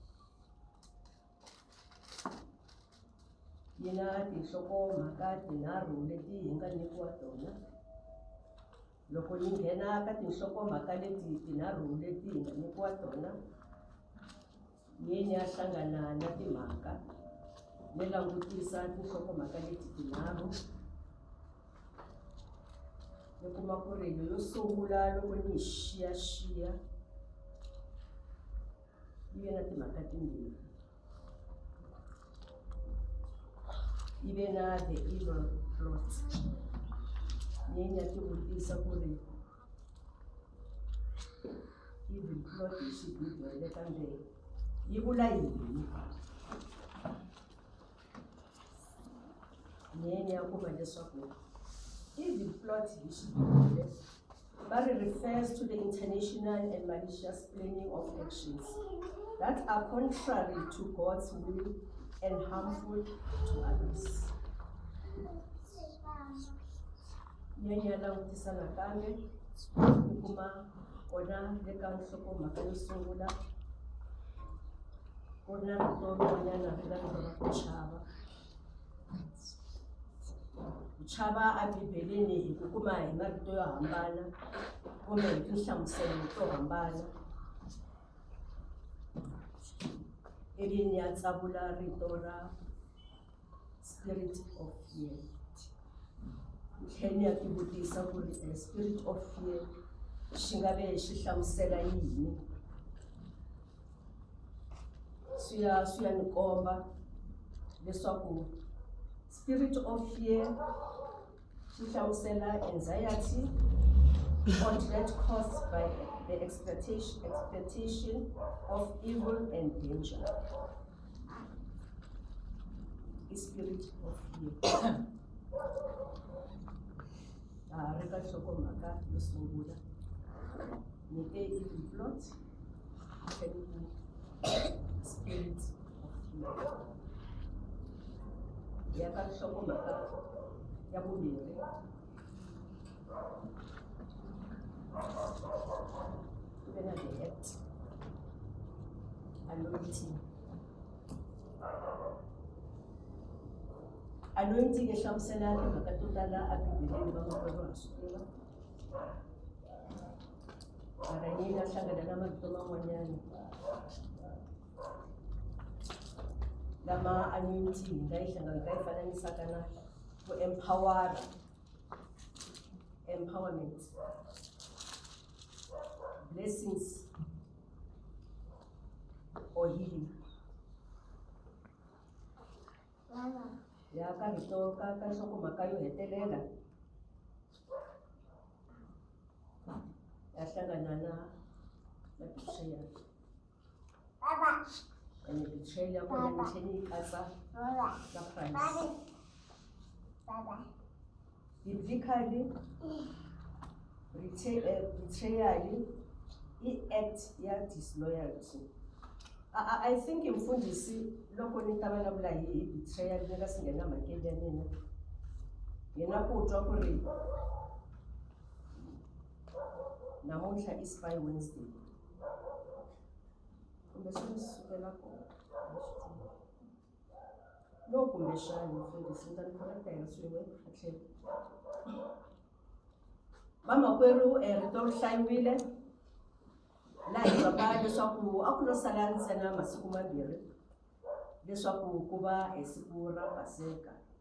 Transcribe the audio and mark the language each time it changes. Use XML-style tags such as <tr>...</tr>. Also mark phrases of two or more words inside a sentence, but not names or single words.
<ts>yi na tinhlokomhaka tinharhu leti hi nga nyikiwa tona loko ni nghena ka tinhlokomhaka leti tinharhu leti hi nga nyikiwa tona ni ya hlangana na timhaka ni langutisa tinhlokomhaka leti tinharhu ni kuma ku ri yo sungula loko ni yi xiyaxiya yi ve na timhaka timbirhi yi ve na</ts> <en>the evil plot</en> <ts>ni ya tivutisa ku ri</ts> <en>evil plot</en> <ts>hi xibibele kambe yi vula yini ni ya kuma leswaku</ts> <en>evil plot</en> <ts>hi xibibele</ts> <en>but it refers to the international and malicious planning of actions that are contrary to God's will and harmful to others.</en> <ts>Nyanya langutisa nakambe ni kuma kona le ka nhlokomhaka yo sungula ku na rito rin'wanyana ri nga rito ra ku chava ku chava abibeleni hi ku kuma hi marito yo hambana kumbe hi tinhlamuselo to hambana ivi ni ya tsavula rito ra spirit of fear tlhela ya tivutisa ku ri spirit of fear xi nga ve xi hlamusela yini swi ya ni komba leswaku</ts> <en>spirit of fear</en> <ts>xi hlamusela</ts> <en>anxiety or dread caused by the expectation of evil and danger. The spirit of fear.</en> <ts>Reka hlokomhaka yo sungula ni te</ts> <en>evil plot spirit of</en> <ts>ya ka hlokomaka ya bobedi kube na</ts> <en>the act</en> <ts>anointing e hlamusela timhaka to tala abibeleni vamakwerhu ha swi tiva mara yi nga hlangana na mavito man'wanyana lama anointing nga yi hlangana ka yi fananisaka na ku</ts> <en>empowerment, blessings or healing.</en> <ts>Ya ka rito ka nhlokomhaka yo hetelela ya hlangana na betrayal.</ts> <en>And betrayal</en> <ts>ya kona ni cheni katsa na price.</ts> <en>Biblically, betrayal i-act ya disloyalty. I think</en> <ts>mfundisi loko ni ta vulavula hi betrayal ni nga si nghena makeni ya mina yena ku twa ku ri namuntlha i Spy Wednesday kumbe swi sukela kona no kumbexani mfundisi ni ta ni correcta hi swin'we a tlhelo vamakwerhu rito ri hlayiwile laha hi vaka leswaku a ku lo sala ntsena masiku mambirhi leswaku ku va hi siku ra Paseka</ts>